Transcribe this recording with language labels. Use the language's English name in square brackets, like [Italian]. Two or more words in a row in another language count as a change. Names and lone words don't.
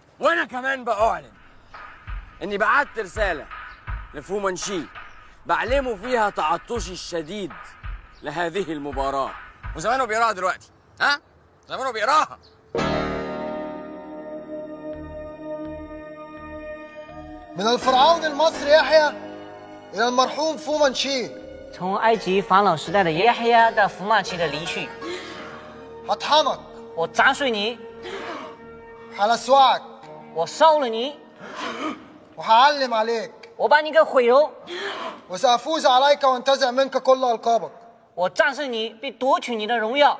[Arabic] وانا كمان بأعلن اني بعت رسالة لفو منشي بعلمه فيها تعطشي الشديد لهذه المباراة، وزمانه بيقراها دلوقتي. ها؟ زمانه بيقراها. من الفرعون المصري يحيى إلى المرحوم فو منشي. [Chinese] 从埃及法老时代的耶黑亚到福曼奇的离去， [Arabic] هطحنك [Chinese] 我砸碎你， [Arabic] هلسوعك [Chinese] 我烧了你， [Arabic] وهعلم عليك [Chinese] 我把你给毁容， [Arabic] وسأفوز عليك وانتزع منك كل ألقابك. [Chinese] 我战胜你并夺取你的荣耀。